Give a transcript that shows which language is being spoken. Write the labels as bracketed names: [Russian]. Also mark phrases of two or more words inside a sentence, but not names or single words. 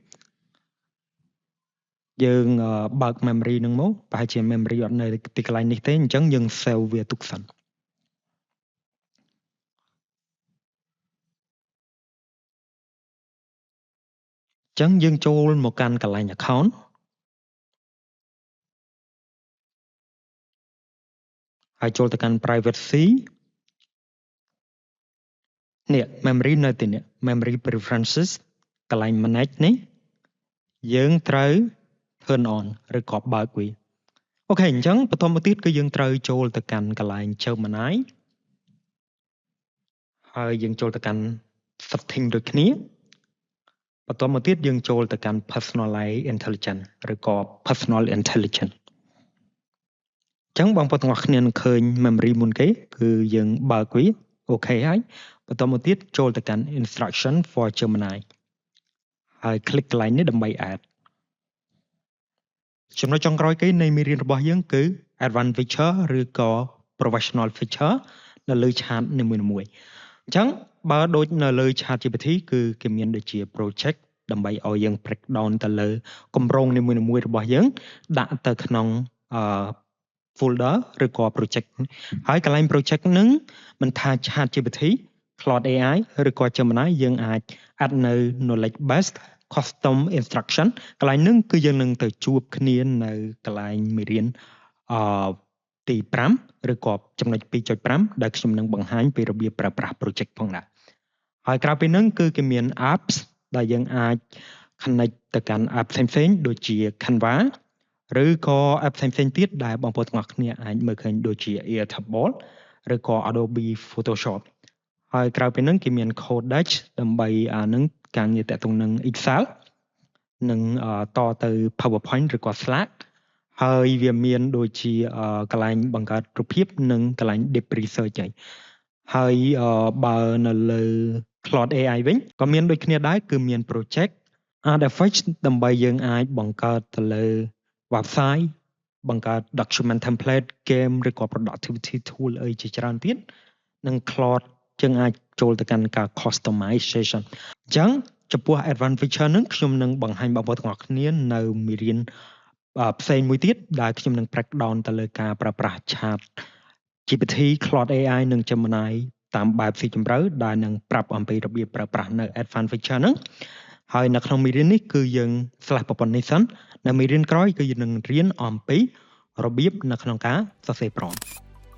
[Khmer] យើងបើក memory ហ្នឹងមកប្រហែលជា memory អត់នៅទីកន្លែងនេះទេអញ្ចឹងយើង save វាទុកសិនអញ្ចឹងយើងចូលមកកាន់កន្លែង account ហើយចូលទៅកាន់ privacy នេះ memory នៅទីនេះ [English] memory preferences [Khmer] កន្លែង manage នេះយើងត្រូវ [English] turn on [Khmer] ឬក៏បើកវាអូខេអញ្ចឹងបន្តមកទៀតគឺយើងត្រូវចូលទៅកាន់កន្លែង Gemini ហើយយើងចូលទៅកាន់ setting ដូចគ្នាបន្តមកទៀតយើងចូលទៅកាន់ [English] personalized intelligence [Khmer] ឬក៏ [English] personal intelligence [Khmer] អញ្ចឹងបងប្អូនទាំងអស់គ្នានឹងឃើញ memory មុនគេគឺយើងបើកវាអូខេហើយបន្តមកទៀតចូលទៅកាន់ [English] instruction for Gemini [Khmer] ហើយ click កន្លែងនេះដើម្បី add ចំណុចចុងក្រោយគេនៃមេរៀនរបស់ យើងគឺ [English] advanced feature [Khmer] ឬក៏ [English] professional feature [Khmer] នៅលើឆាតនីមួយៗអញ្ចឹងបើដូចនៅលើ ChatGPT គឺគេមានដូចជា project ដើម្បីឲ្យយើង [English] break down [Khmer] ទៅលើគម្រោងនីមួយៗរបស់យើងដាក់ទៅក្នុងfolder ឬក៏ project ហើយកន្លែង project ហ្នឹងមិនថា ChatGPT Claude AI ឬក៏ Gemini យើងអាច add នៅ [English] knowledge based custom instruction [Khmer] កន្លែងហ្នឹងគឺយើងនឹងទៅជួបគ្នានៅកន្លែងមេរៀនទី5ឬក៏ចំណុច 2.5 ដែលខ្ញុំនឹងបង្ហាញពីរបៀបប្រើប្រាស់ project ផងដែរហើយក្រៅពីហ្នឹងគឺគេមាន apps ដែលយើងអាច connect ទៅកាន់ app ផ្សេងៗដូចជា Canva ឬក៏ app ផ្សេងៗទៀតដែលបងប្អូនទាំងអស់គ្នាអាចមើលឃើញដូចជា Airtable ឬក៏ Adobe Photoshop ហើយក្រៅពីហ្នឹងគេមាន Codex ដើម្បីអានឹងការងារតាក់ទងនឹង Excel និងតទៅ PowerPoint ឬក៏ Slack ហើយ វាមានដូចជាកន្លែងបង្កើតរូបភាពនិងកន្លែង [English] deep research [Khmer] ហើយបើនៅលើ Claude AI វិញក៏មានដូចគ្នាដែរគឺមាន [English] project artifacts [Khmer] ដើម្បីយើងអាចបង្កើតទៅលើ website បង្កើត [English] document template game [Khmer] ឬក៏ [English] productivity tool [Khmer] អីជាច្រើនទៀតនិង Claude យើងអាចចូលទៅកាន់ការ customization អញ្ចឹងចំពោះ [English] advanced feature [Khmer] ហ្នឹងខ្ញុំនឹងបង្ហាញបងប្អូនទាំងអស់គ្នានៅមេរៀនផ្សេងមួយទៀតដែលខ្ញុំនឹង [English] break down [Khmer] ទៅលើការប្រើប្រាស់ Chat GPT Claude AI និង Gemini តាមបែបស៊ីជម្រៅដែលនឹងប្រាប់អំពីរបៀបប្រើប្រាស់នៅ [English] Advanced Feature [Khmer] ហ្នឹងហើយនៅក្នុងមេរៀននេះគឺយើងស្លេះប្រព័ន្ធនេះសិននៅមេរៀនក្រោយគឺយើងនឹងរៀនអំពីរបៀបនៅក្នុងការសរសេរ prompt